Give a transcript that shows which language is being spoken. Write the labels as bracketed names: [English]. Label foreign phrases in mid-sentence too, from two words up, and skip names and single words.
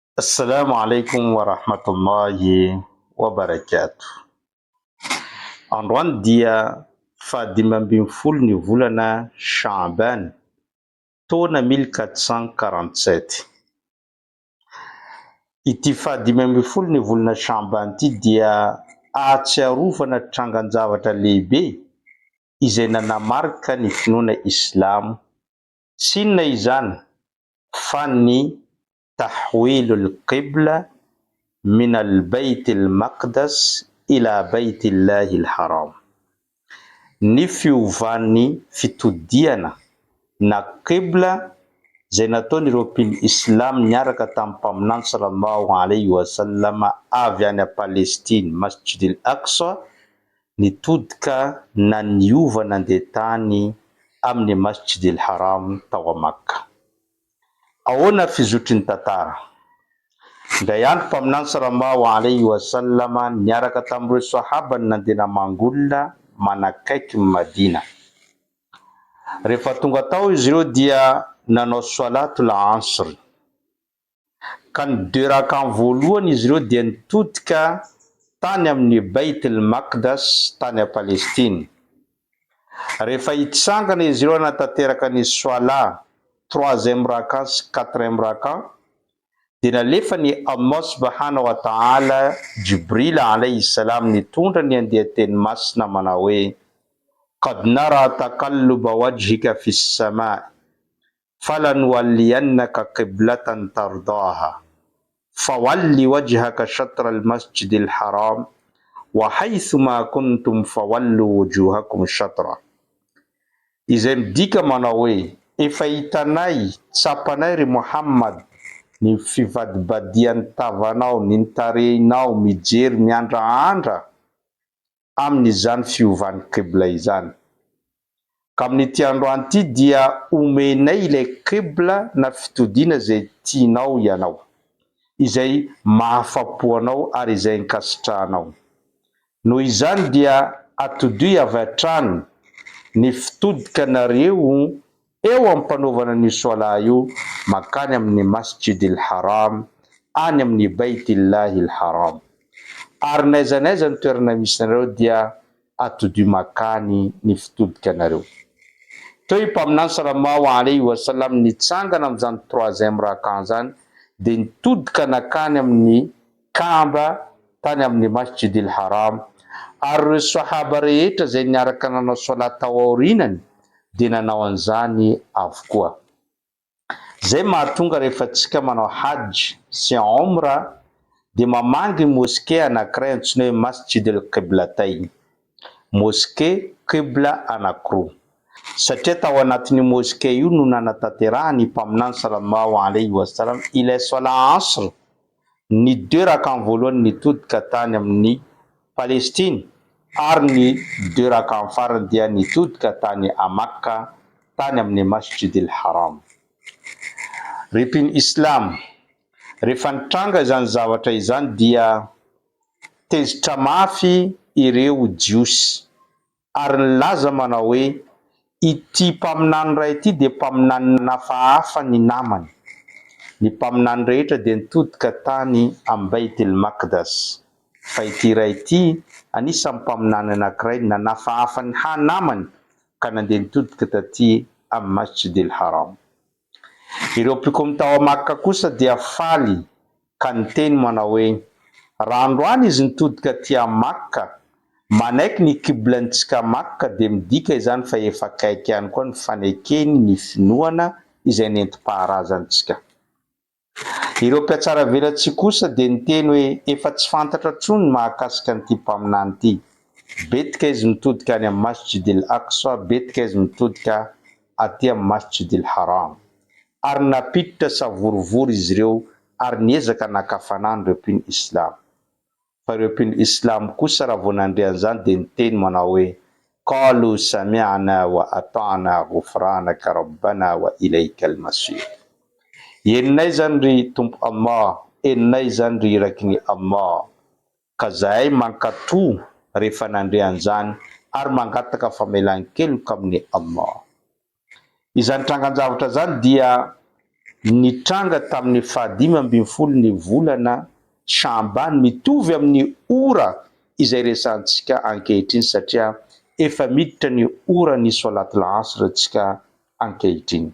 [Arabic] السلام عليكم ورحمة الله وبركاته. [Malagasy] Androany dia fahadimy ambin'ny folo ny volana Shaaban, taona 1447. Ity fahadimy ambin'ny folo ny volana Shaaban ity dia ahatsiarovana trangan-javatra lehibe izay nanamarika ny finoana Islamo. Sinona izany fa ny [Arabic] تحويل القبلة من البيت المقدس إلى بيت الله الحرام. [Malagasy] Ny fiovan'ny fitodiana na qibla zay nataon'ireo mpino Islam niaraka tamin'ny mpaminany [Arabic] صلى الله عليه وسلم [Malagasy] avy any Palestine, Masjid al-Aqsa, nitodika na niova nandeha tany amin'ny Masjid al-Haram tao a Makka. Ahoana fizotrin'ny tantara? Ndray andro mpaminany [Arabic] صلى الله عليه وسلم [Malagasy] niaraka tamin'ireo sahaba nandeha namangolona manakaiky Madina. Rehefa tonga tao izy ireo dia nanao [Arabic] صلاة العصر. [Malagasy] Ka ny 2 rakan voalohany izy ireo dia nitodika tany amin'ny Bayt al-Maqdas tany a Palestine. Rehefa hitsangana izy ireo hanatanteraka ny salat 3e raka sy 4e raka, dia nalefa ny Allah [Arabic] سبحانه وتعالى [Malagasy] Jibril [Arabic] عليه السلام [Malagasy] nitondra ny andeha teny masina manao hoe: [Arabic] قد نرى تقلب وجهك في السماء' فلنولينك قبلة ترضاها فول وجهك شطر المسجد الحرام وحيثما كنتم فولوا وجوهكم شطر. [Malagasy] Izay midika manao hoe: efa hitanay, tsapanay ry Muhammad, ny fivadibadian'ny tavanao, ny tarehinao mijery miandraandra amin'izany fiovan'ny qibla izany. Ka amin'ity androany ity dia omenay ilay qibla na fitodiana izay tianao ianao, izay mahafapo anao ary izay nkasitrahanao. Noho izany dia atodoy avy hatrany ny fitodikanareo eo amin'ny mpanaovana ny sola io makany amin'ny Masjid al-Haram, any amin'ny Bayt Allahi al-Haram. Ary n'aiza n'aiza ny toerana misy nareo dia atodoy makany ny fitodikanareo. Teo i mpaminany [Arabic] صلى الله عليه وسلم [Malagasy] nitsangana amin'izany 3e raka zany dia nitodika nakany amin'ny Kaaba tany amin'ny Masjid al-Haram. Ary ireo sahaba rehetra zay niaraka nanao salat tao aorinany dia nanao an'izany avokoa. Zay mahatonga rehefa tsika manao hajj sy umra dia mamangy moské anankiray antsoina hoe Masjid al-Qiblatayn, moské qibla anankiroa. Satria tao anatin'ny moské io no nanatanterahany mpaminany [Arabic] صلى الله عليه وسلم [Malagasy] ilay [Arabic] صلاة العصر, [Malagasy] ny 2 rakan voalohany nitodika tany amin'ny Palestine, ary ny 2 rakan farany dia nitodika tany a Makka, tany amin'ny Masjid al-Haram. Ripin Islam, rehefa nitranga izany zavatra izany dia tezitra mafy ireo jiosy ary nilaza manao hoe ity mpaminany ray ity dia mpaminany nafahafa ny namany. Ny mpaminany rehetra dia nitodika tany amin'ny Bayt al-Maqdas, fa ity ray ity anisan'ny mpaminany anankiray nanafahafa ny hanamany ka nandeha nitodika taty amin'ny Masjid al-Haram. Ireo mpikomy tao a Makka kosa dia faly ka niteny manao hoe: raha androany izy nitodika ty a Makka manaiky ny qiblantsika Makka dia midika izany fa efa akaiky ihany koa ny fanekeny ny finoana izay nentim-paharazantsika. Ireo mpiatsara velantsika kosa dia niteny hoe efa tsy fantatra intsony mahakasika an'ity mpaminany ity. Betika izy mitodika any amin'ny Masjid al-Aqsa, betika izy mitodika aty amin'ny Masjid al-Haram. Ary napiditra savorivory izy ireo ary niezaka nakafanany ireo mpino Islam. Fa ireo mpino Islam kosa raha vao nandre an'izany dia niteny manao hoe: [Arabic] قالوا سمعنا وأطعنا غفرانك ربنا وإليك المصير. [Malagasy] Eninay zany ry tompo Allah, eninay zany ry irakin'ny Allah. Ka zahay mankatoa rehefa nandre an'izany ary mangataka famelan-keloka amin'ny Allah. Izany trangan-javatra zany dia nitranga tamin'ny 15 ny volana Shaaban mitovy amin'ny ora izay resantsika ankehitriny satria efa miditra ny ora ny [Arabic] صلاة العصر [Malagasy] tsika ankehitriny.